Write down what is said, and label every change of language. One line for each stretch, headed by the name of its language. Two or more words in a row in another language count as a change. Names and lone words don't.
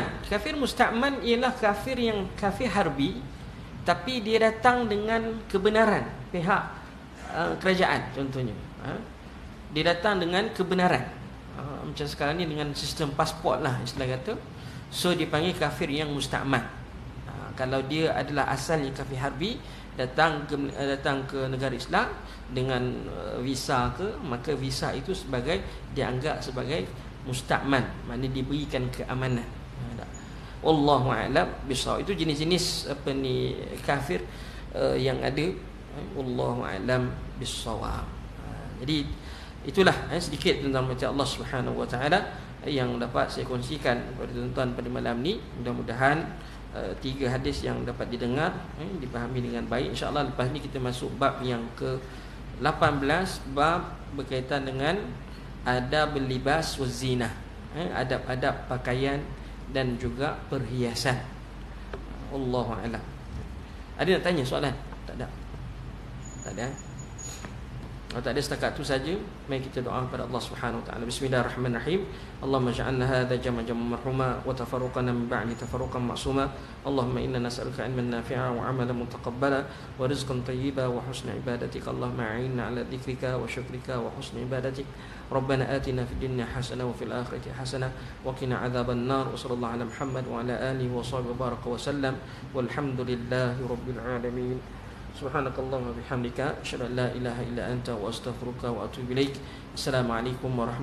Arabic: كافر مستأمن
Malay: ialah kafir yang
Arabic: كافر حربي,
Malay: tapi dia datang dengan kebenaran pihak kerajaan contohnya. Dia datang dengan kebenaran. Macam sekarang ni dengan sistem pasport lah istilah kata. So dipanggil kafir yang musta'man. Kalau dia adalah asalnya
Arabic: كافر حربي,
Malay: datang ke negara Islam dengan visa ke, maka visa itu dianggap sebagai musta'man, maknanya diberikan keamanan.
Arabic: والله أعلم بالصواب.
Malay: Itu jenis-jenis kafir yang ada.
Arabic: والله أعلم بالصواب.
Malay: Jadi itulah sedikit tentang macam Allah
Arabic: سبحانه وتعالى
Malay: yang dapat saya kongsikan kepada tuan-tuan pada malam ni. Mudah-mudahan 3 hadis yang dapat didengar dipahami dengan baik. InsyaAllah lepas ni kita masuk bab yang ke-18, bab berkaitan dengan
Arabic: آداب اللباس والزينة,
Malay: adab-adab pakaian dan juga perhiasan.
Arabic: والله أعلم.
Malay: Ada nak tanya soalan? Tak ada. Kalau tak ada setakat itu saja, mari kita doa kepada Allah
Arabic: سبحانه وتعالى. بسم الله الرحمن الرحيم. اللهم اجعل هذا جمعا مرحوما وتفرقنا من بعده تفرقا معصوما. اللهم إنا نسألك علما نافعا وعملا متقبلا ورزقا طيبا وحسن عبادتك. اللهم أعنا على ذكرك وشكرك وحسن عبادتك. ربنا آتنا في الدنيا حسنة وفي الآخرة حسنة وقنا عذاب النار. وصلى الله على محمد وعلى آله وصحبه وبارك وسلم. والحمد لله رب العالمين. سبحانك اللهم بحمدك أشهد أن لا إله إلا أنت وأستغفرك وأتوب إليك.